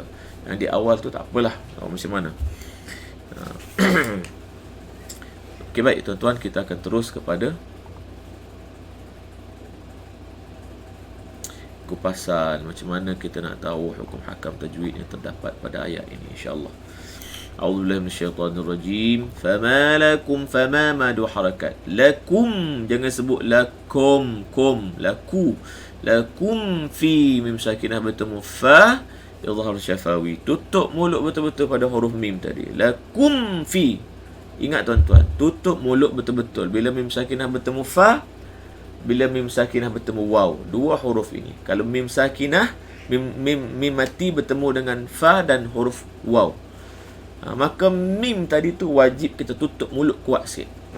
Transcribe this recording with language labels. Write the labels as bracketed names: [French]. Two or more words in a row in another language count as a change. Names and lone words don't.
[Malay] Yang di awal tu tak apalah, macam mana. Okey, baik tuan-tuan, kita akan terus kepada kupasan macam mana kita nak tahu hukum hakam tajwid yang terdapat pada ayat ini, insya-Allah. [Arabic] أعوذ بالله من الشيطان الرجيم. فما لكم، فما [Malay] madu harakat. [Arabic] Lakum, [Malay] jangan sebut lakum, kum, laku. [Arabic] لكم في [Malay] mim sakinah bertemu fa, izhar syafawi. Tutup mulut betul-betul pada huruf mim tadi. [Arabic] لكم في. [Malay] Ingat tuan-tuan, tutup mulut betul-betul bila mim sakinah bertemu fa, bila mim sakinah bertemu waw. Dua huruf ini. Kalau mim sakinah, mim mati bertemu dengan fa dan huruf waw, maka mim tadi tu wajib kita tutup mulut kuat sikit.